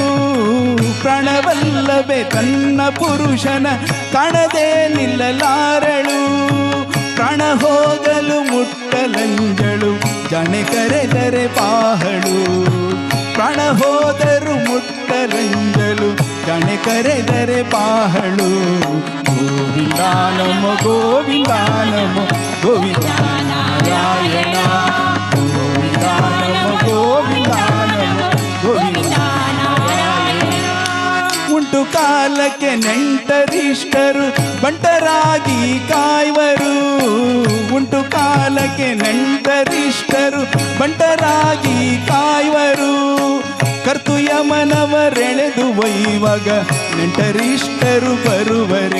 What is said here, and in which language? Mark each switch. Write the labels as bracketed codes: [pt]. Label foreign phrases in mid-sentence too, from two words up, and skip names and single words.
[kn] ಪ್ರಾಣವಲ್ಲವೇ ತನ್ನ ಪುರುಷನ ಕಾಣದೆ ನಿಲ್ಲಲಾರಳು. ಪ್ರಾಣ ಹೋಗಲು ಮುಟ್ಟಲಂಜಳು ಜಾಣೆ ಕರೆದರೆ ಪಾಹಳು. ಪ್ರಾಣ ಹೋದರು ಮುಟ್ಟಲಂಜಲು ಜಾಣೆ ಕರೆದರೆ ಪಾಹಳು. [sa] ಗೋವಿಂದ ನಮೋ ಗೋವಿಂದ ನಮೋ ಗೋವಿಂದ ನಾರಾಯಣ. ಗೋವಿಂದ ನಮೋ ಗೋವಿಂದ ನಮೋ ಗೋವಿಂದ ನಾರಾಯಣ. [kn] ಉಂಟು ಕಾಲಕ್ಕೆ ನೆಂಟರಿಷ್ಟರು ಬಂಟರಾಗಿ ಕಾಯ್ವರು. ಉಂಟು ಕಾಲಕ್ಕೆ ನೆಂಟರಿಷ್ಟರು ಬಂಟರಾಗಿ ಕಾಯ್ವರು. ಕರ್ತು ಯಮನವರೆಳೆದು ಒಯ್ಯುವಾಗ ನೆಂಟರಿಷ್ಟರು ಬರುವರೇ.